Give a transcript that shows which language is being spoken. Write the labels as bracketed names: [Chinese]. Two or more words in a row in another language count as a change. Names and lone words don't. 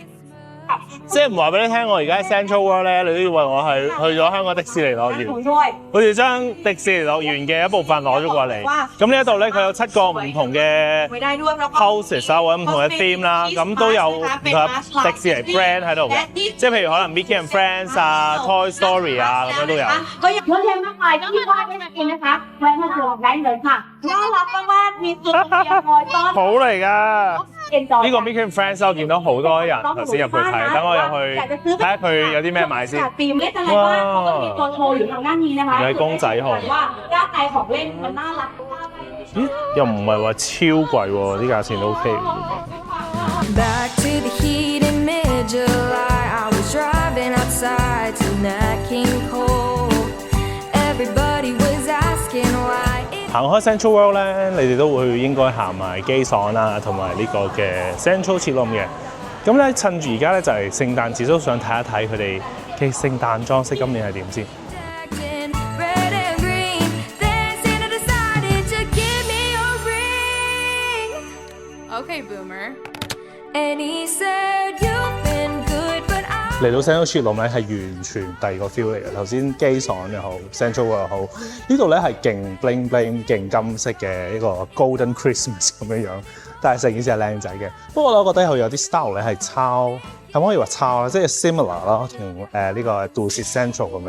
[Cantonese] 即係唔話俾你聽，我而家喺 Central World 咧，你都以為我係去咗香港迪士尼樂園。好似將迪士尼樂園嘅一部分攞咗過嚟。咁呢一度咧，佢有7個唔同嘅 houses 啊，或者唔同嘅 theme 啦，咁都有唔同迪士尼 brand 喺度嘅。即係譬如可能 Mickey and Friends 啊、Toy Story 啊咁樣都有。 [Thai] ก็ยังเรียนมากมายต้องมีว่าให้มากินนะคะแวะมาลองได้เลยค่ะน่ารักมากๆมีตัวเมียคอยต้อน [Cantonese] 好嚟㗎！呢個 Mickey and Friends 我見到好多人頭先入去睇，等我入去睇下佢有啲咩買先。 [Thai] ธีมเล่นอะไรบ้างเขาก็มีตัวโชว์อยู่ทางด้านนี้นะคะ [Cantonese] 有公仔熊。 [Thai] ว่าด้านในของเล่นมันน่ารักมาก [Cantonese] 咦？又唔係話超貴喎，啲價錢都 OK。 [English] Back to the heat in mid-July, I was driving outside to Nat King Cole. Everybody was asking why. [Cantonese] 行開 Central World 咧，你哋都會應該行埋機爽啦，同埋呢個嘅 Central 切窿嘅。咁咧趁住而家咧就係聖誕節，都想睇一睇佢哋嘅聖誕裝飾今年係點先。 [English] Acting red and green, then Santa decided to give me a ring. Okay, Boomer. And he said, "You've been good, but I." [Cantonese] 嚟到 Central 切窿咧係完全第二個 feel 嚟嘅。頭先機爽又好 ，Central World 又好，呢度咧係勁 [English] bling bling、 [Cantonese] 勁金色嘅一個 Golden Christmas 咁樣樣，但係成件事係靚仔嘅。不過我覺得佢有啲 style 咧係抄，係咪可以話抄咧？即係 similar 咯，同呢個杜士 Central 咁樣。